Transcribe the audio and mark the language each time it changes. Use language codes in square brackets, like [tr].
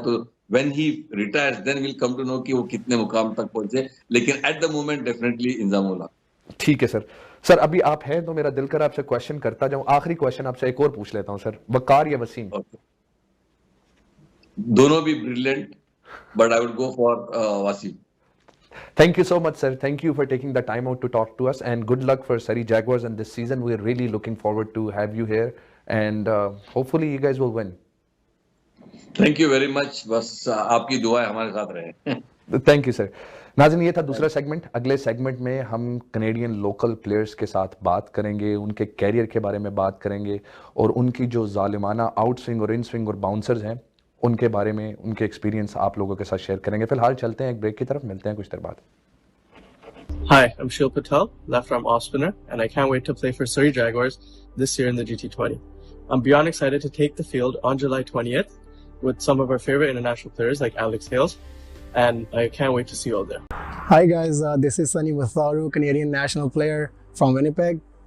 [en] तो when he retires then will come to know [hi] कि वो कितने मुकाम तक पहुंचे, लेकिन [en] At the moment definitely Inzamamul Haq. [hi] ठीक है सर। सर, अभी आप हैं तो मेरा दिल कर आपसे क्वेश्चन करता जाऊं। आखिरी क्वेश्चन आपसे एक और पूछ लेता हूं सर, वकार या वसीम? दोनों भी [en] Brilliant, but I would go for Wasim. Thank you so much, sir. Thank you for taking the time out to talk to us, and good luck for Surrey Jaguars in this season. We're really looking forward to have you here, and hopefully you guys will win. Thank you very much. [hi] बस आपकी दुआएं हमारे साथ रहे। [en] Thank you, sir. [hi] नाज़रीन, ये था दूसरा सेगमेंट। अगले सेगमेंट में हम कनेडियन लोकल प्लेयर्स के साथ बात करेंगे, उनके कैरियर के बारे में बात करेंगे, और उनकी जो जालिमाना आउट स्विंग और इन स्विंग और बाउंसर्स हैं उनके बारे में, उनके एक्सपीरियंस आप लोगों के साथ शेयर करेंगे। फिलहाल चलते हैं एक ब्रेक की तरफ, मिलते हैं कुछ देर बाद। [en] Hi, I'm Shil Patel, left-arm off-spinner, and I can't wait to play for Surrey Jaguars this year in the GT20. I'm beyond excited to take the field on July 20th with some of our favorite international players like Alex Hales, and I can't wait to see you all there. Hi guys, this is Sunny Vatharu, Canadian national player from Winnipeg.